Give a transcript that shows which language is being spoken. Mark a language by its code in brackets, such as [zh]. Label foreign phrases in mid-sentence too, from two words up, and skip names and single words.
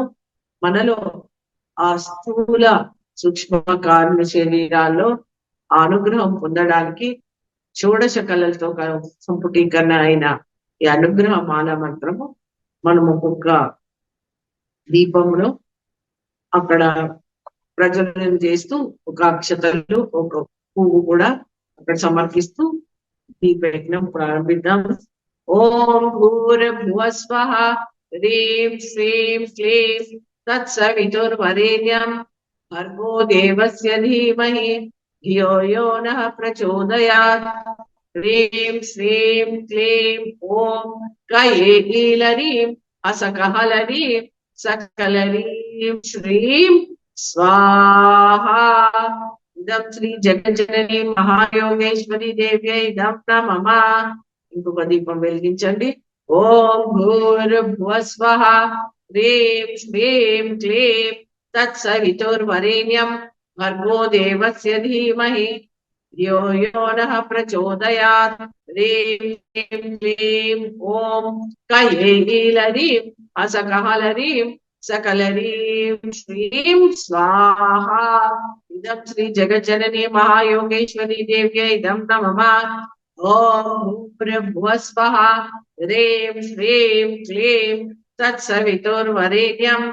[te] మనలో ఆ స్థూల సూక్ష్మ కారణ శరీరాల్లో ఆ అనుగ్రహం పొందడానికి షోడశ కళలతో సంపుటీకరణ అయిన ఈ అనుగ్రహమాల మంత్రము మనం ఒక్కొక్క దీపంలో అక్కడ ప్రజ్వలనం చేస్తూ ఒక అక్షతలు, ఒక పువ్వు కూడా అక్కడ సమర్పిస్తూ దీపయజ్ఞం ప్రారంభిద్దాం. [sa] ఓం భూర్భువః స్వః హ్రీం శ్రీం క్లీం తత్సవితుర్వరేణ్యం భర్గో దేవస్య ధీమహి ధియో యో నః ప్రచోదయాత్. హ్రీం శ్రీం క్లీం ఓం కయేలీలరీం అసకహలరీం सकलरीं श्रीं स्वाहा इदं श्री जगज्जननी महायोगेश्वरी देव्यै इदं नमः [te] ఇంకొక దీపం వెలిగించండి [sa] ఓం భూర్భువస్వః హ్రీం శ్రీం క్లీం తత్సవితుర్వరేణ్యం భర్గో దేవస్య ధీమహి ధియో యో నః ప్రచోదయాత్ హ్రీం శ్రీం క్లీం ఓం కైలీలరీం असकहलरीं सकलरीं श्रीं स्वाहा इदं श्री जगज्जननी महायोगेश्वरी देव्यै इदं नमः ओम भूर्भुवस्वः ह्रीं श्रीं क्लीं तत्सवितुर्वरेण्यं